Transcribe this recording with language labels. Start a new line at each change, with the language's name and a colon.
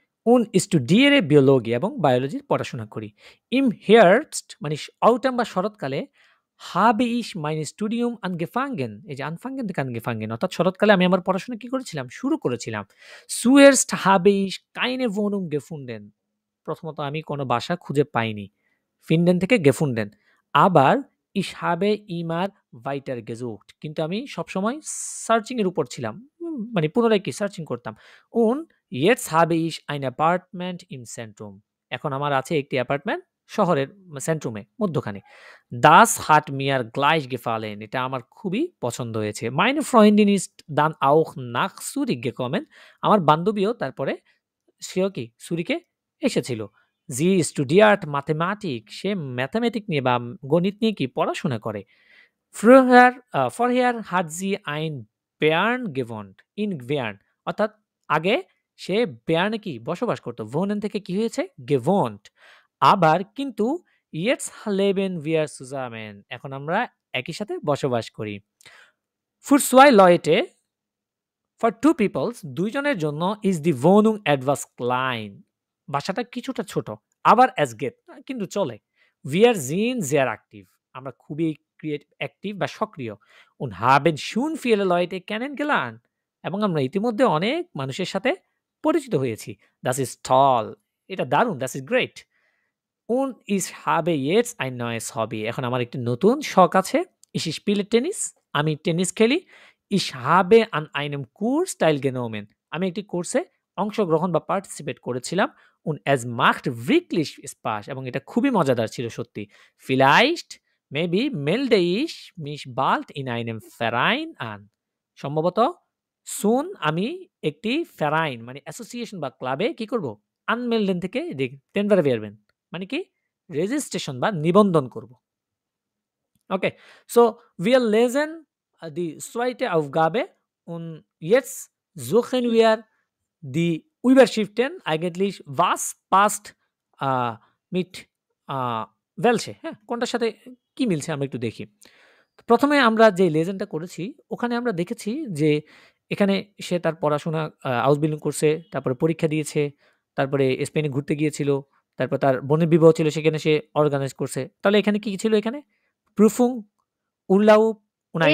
German: Und studiere Biologie
Bangla: এবং বায়োলজির পড়াশোনা করি।
German: Im Herbst
Bangla: মানে
English: autumn
Bangla: বা শরৎকালে
German: habe ich mein Studium angefangen.
Bangla: এই যে anfangen থেকে angefangen অর্থাৎ শরৎকালে আমি আমার পড়াশোনা কি করেছিলাম? শুরু করেছিলাম।
German: Zuerst habe ich keine Wohnung gefunden.
Bangla: প্রথমত আমি কোনো বাসা খুঁজে পাইনি।
German: Finden
Bangla: থেকে
German: gefunden.
Bangla: আবার
German: ich habe immer weiter gesucht.
Bangla: কিন্তু আমি সবসময় সার্চিং এর উপর ছিলাম। মানে পুনরায় কি সার্চিং করতাম।
German: Und jetzt habe ich ein Apartment im Zentrum.
Bangla: এখন আমার আছে একটি অ্যাপার্টমেন্ট শহরের সেন্ট্রুমে মধ্যখানে।
German: Das hat mir gleich gefallen.
Bangla: এটা আমার খুবই পছন্দ হয়েছে।
German: Meine Freundin ist dann auch nach Zurich gekommen.
Bangla: আমার বান্ধবীও তারপরে সেও কি সুরিকে এসেছিল।
German: Sie studiert Mathematik.
Bangla: সে ম্যাথমেটিক নিয়ে বা গণিত নিয়ে কি পড়াশোনা করে।
German: Vorher hat sie ein Bern gewohnt. In Bern.
Bangla: অর্থাৎ আগে সে বেয়ার্নে কি বসবাস করত। wohnen থেকে কি হয়েছে?
German: gewohnt.
Bangla: আবার কিন্তু
German: jetzt leben wir zusammen.
Bangla: এখন আমরা একই সাথে বসবাস করি।
German: Für zwei Leute,
English: for two peoples,
Bangla: দুইজনের জন্য
German: is the Wohnung etwas klein.
Bangla: বাসাটা কিছুটা ছোট। আবার
German: as geht
Bangla: কিন্তু চলে।
German: Wir sind sehr aktiv.
Bangla: আমরা খুবই অ্যাক্টিভ বা সক্রিয়।
German: Und haben schon viele Leute kennengelernt.
Bangla: এবং আমরা ইতিমধ্যে অনেক মানুষের সাথে পরিচিত হয়েছি।
German: Das ist toll.
Bangla: এটা দারুণ।
German: Das ist great. Und ich habe jetzt ein neues Hobby.
Bangla: এখন আমার একটি নতুন শখ আছে।
German: Ich spiele Tennis.
Bangla: আমি টেনিস খেলি।
German: Ich habe an einem Kurs teilgenommen.
Bangla: আমি একটি কোর্সে অংশগ্রহণ বা পার্টিসিপেট করেছিলাম।
German: Und es macht wirklich Spaß.
Bangla: এবং এটা খুবই মজাদার ছিল সত্যি।
German: Vielleicht,
English: maybe
German: melde ich mich bald in einem Verein an.
Bangla: সম্ভবত soon আমি একটি Verein মানে অ্যাসোসিয়েশন বা ক্লাবে কি করব? Anmelden থেকে den werden. মানে কি? রেজিস্ট্রেশন বা নিবন্ধন করব।
German: Okay, so wir lesen die zweite Aufgabe und jetzt suchen wir die Überschriften eigentlich was passt mit welche,
Bangla: হ্যাঁ? কোনটার সাথে কি মিলছে আমরা একটু দেখি। প্রথমে আমরা যে লেসনটা করেছি ওখানে আমরা দেখেছি যে এখানে সে তার পড়াশোনা আউসবিল্ডিং করছে, তারপরে পরীক্ষা দিয়েছে, তারপরে স্পেনে ঘুরতে গিয়েছিল, তারপর তার বোনের বিবাহ ছিল সেখানে সে অর্গানাইজ করছে। তাহলে এখানে কি ছিল? এখানে প্রুফুং উল্লাউ উনাইন